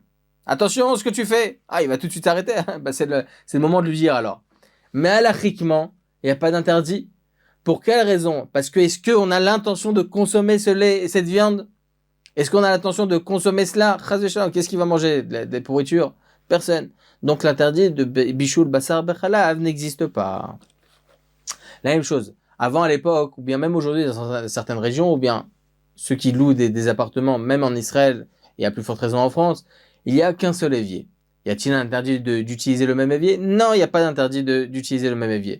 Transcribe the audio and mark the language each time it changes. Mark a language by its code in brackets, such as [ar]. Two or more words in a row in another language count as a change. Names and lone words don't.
[fr] Attention, ce que tu fais! Ah, il va tout de suite s'arrêter. C'est le moment de lui dire alors. Mais halachiquement, il n'y a pas d'interdit. Pour quelle raison? Parce que est-ce qu'on a l'intention de consommer ce lait et cette viande? Est-ce qu'on a l'intention de consommer cela? Qu'est-ce qu'il va manger? Des pourritures? Personne. Donc l'interdit de [he] בישול בשר בחלב [fr] n'existe pas. La même chose. Avant à l'époque, ou bien même aujourd'hui dans certaines régions, ou bien ceux qui louent des appartements, même en Israël, et à plus forte raison en France, il n'y a qu'un seul évier. Y a-t-il un interdit d'utiliser le même évier? Non, il n'y a pas d'interdit d'utiliser le même évier.